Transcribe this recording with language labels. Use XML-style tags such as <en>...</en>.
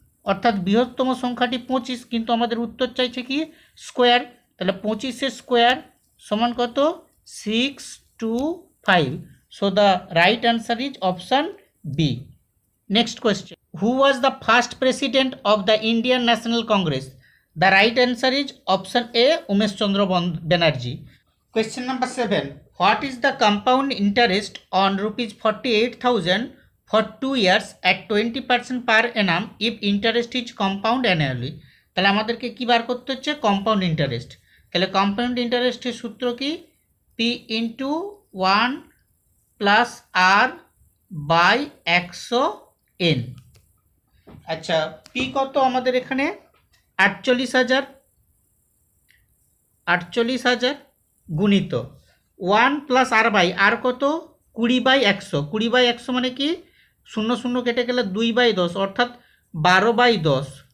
<bn>অর্থাৎ বৃহত্তম সংখ্যাটি 25, কিন্তু আমাদের উত্তর চাইছে কি স্কোয়ার, তাহলে 25 স্কোয়ার সমান কত 625।</bn> <en>So the right answer is option B. Next question, who was the first president of the Indian National Congress? The right answer is option A Umesh Chandra Banerjee. Question number 7. What is the compound interest on rupees 48,000 for 2 years at 20% per annum if interest is compound annually?</en> <bn>তাহলে আমাদেরকে কি বার করতে হচ্ছে compound interest. তাহলে compound ইন্টারেস্টের সূত্র কি P into 1 plus আর by 100n। আচ্ছা পি কত আমাদের এখানে 48,000 গুণিত 1 প্লাস আর বাই আর কত 20/100, 20/100 মানে কি 0 কেটে গেলে 2/10 অর্থাৎ 12/10।</bn>